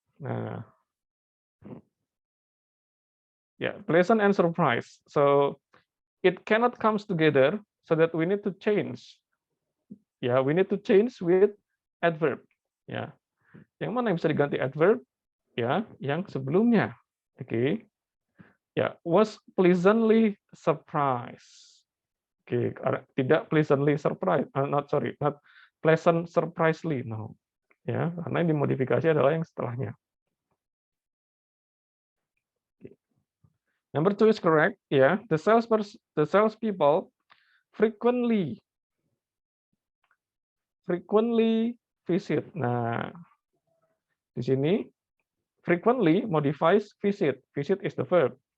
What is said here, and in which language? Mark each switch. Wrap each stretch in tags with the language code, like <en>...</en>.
<en>Nah, yeah, pleasant and surprise. So it cannot comes together, so that we need to change. Ya, we need to change with adverb.</en> <id>Ya, yang mana yang bisa diganti adverb? Ya, yang sebelumnya. Oke.</id> <en>Ya, was pleasantly surprised.</en> <id>Oke, tidak</id> <en>pleasantly surprised. Not sorry, not pleasant surprisingly. No.</en> <id>Ya, karena yang dimodifikasi adalah yang setelahnya.</id> <en>Number 2 is correct. Ya, the salespeople frequently visit.</en> <id>Nah, di sini</id> <en>frequently modifies visit. Visit is the verb.</en>